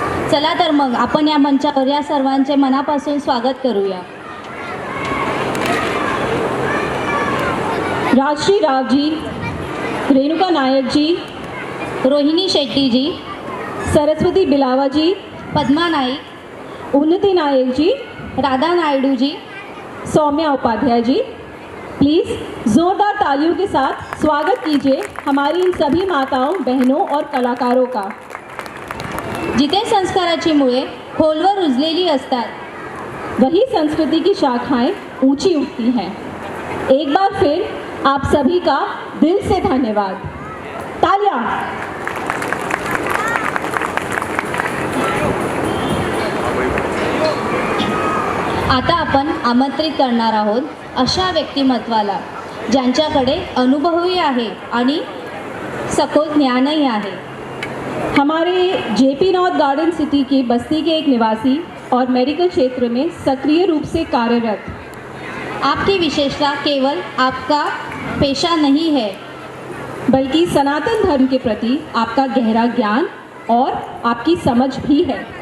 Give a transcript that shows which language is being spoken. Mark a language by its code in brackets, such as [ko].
[mr] चला तर मग आपण या मंचावर या सर्वांचे मनापासून स्वागत करूया। राजश्री राव जी, रेणुका नायक जी, रोहिणी शेट्टी जी, सरस्वती बिलावा जी, पद्मा नाईक, उन्नति नायक जी, राधा नायडू जी, सौम्या उपाध्याय जी। [hi] प्लीज़ ज़ोरदार तालियों के साथ स्वागत कीजिए हमारी इन सभी माताओं, बहनों और कलाकारों का। [mr] जिथे संस्काराची मुळे खोलवर रुजलेली असतात, [hi] वही संस्कृति की शाखाएं ऊंची उठती हैं। एक बार फिर आप सभी का दिल से धन्यवाद। तालियां। [mr] आता आपण आमंत्रित करणार आहोत अशा व्यक्तिमत्वाला ज्यांच्याकडे अनुभवही आहे आणि सखोल ज्ञानही आहे। [hi] हमारे जेपी नॉर्थ गार्डन सिटी की बस्ती के एक निवासी और मेडिकल क्षेत्र में सक्रिय रूप से कार्यरत। आपकी विशेषता केवल आपका पेशा नहीं है, बल्कि सनातन धर्म के प्रति आपका गहरा ज्ञान और आपकी समझ भी है।